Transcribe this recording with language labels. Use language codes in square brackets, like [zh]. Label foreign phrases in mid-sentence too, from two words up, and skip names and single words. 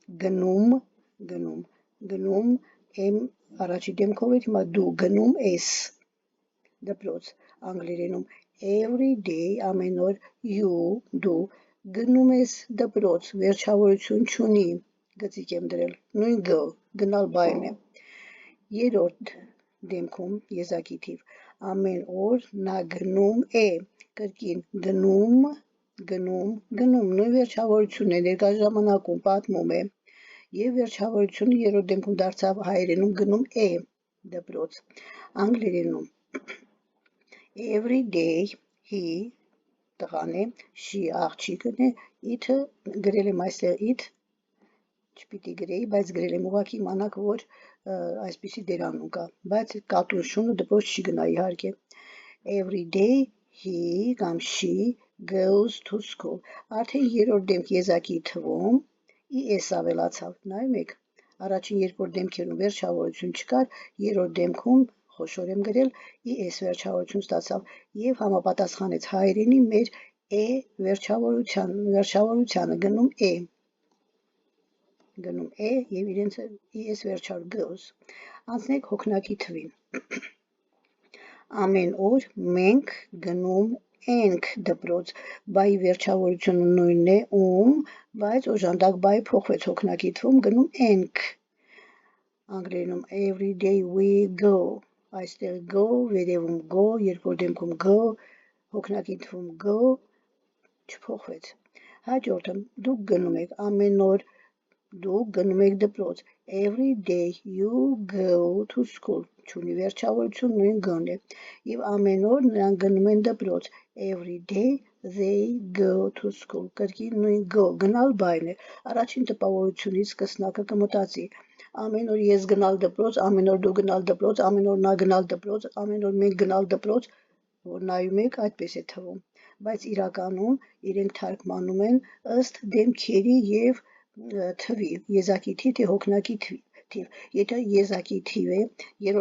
[hy] գնում եմ առաջի դեմքով էր, հիմա դու գնում ես դպրոց, անգլերենում [en] every day, [hy] ամեն օր, you, դու գնում ես դպրոց, վերջավորություն չունի, գծիկ եմ դրել, նույն go, գնալ բայն է։ Երրորդ դեմքում եզակի թիվ, ամեն օր նա գնում է, կրկին գնում, նույն վերջավորությունն է, ներկա ժամանակում պատմում է և վերջավորությունը երրորդ դեմքում դարձավ հայերենում գնում է դպրոց, անգլերենում [en] every day, [hy] he տղան է, she աղջիկն է, it-ը գրել եմ այստեղ it, չպիտի գրեի, բայց գրել եմ ուղղակի իմանաք, որ այսպիսի դերանուն կա, բայց կատուն շունը դպրոց չի գնա իհարկե։ [en] Every day [hy] he կամ [en] she goes to school։ [hy] Արդեն երրորդ դեմք եզակի թվում es ավելացավ, նայում եք, առաջին երկրորդ դեմքերում վերջավորություն չկար, երրորդ դեմքում խոշոր եմ գրել, es վերջավորություն ստացավ և համապատասխանեց հայերենի մեր վերջավորությանը, գնում է և իրենց es վերջավոր goes։ Անցնենք հոգնակի թվին։ Ամեն օր մենք գնում ենք դպրոց, բայի վերջավորությունը նույնն է բայց օժանդակ բայի փոխվեց հոգնակի թվում գնում ենք։ Անգլերենում [en] every day we go, [hy] այստեղ go, վերևում go, երկրորդ դեմքում go, հոգնակի թվում go, չփոխվեց։ Հաջորդը դուք գնում եք ամեն օր դուք գնում եք դպրոց [en] every day you go to school [hy] չունի վերջավորություն նույն գոն է եւ ամեն օր նրանք գնում են դպրոց [en] every day they go to school [hy] կրկին նույն go գնալ բայն է առաջին տպավորությունից սկսնակը կմտածի ամեն օր ես գնալ դպրոց ամեն օր դու գնալ դպրոց ամեն օր նա գնալ դպրոց ամեն օր մենք գնալ դպրոց որ նայում եք այդպես է թվում բայց իրականում իրենք թարգմանում են ըստ դեմքերի եւ թվի, եզակի թիվ թե հոգնակի թիվ, եթե եզակի թիվ է, երրորդ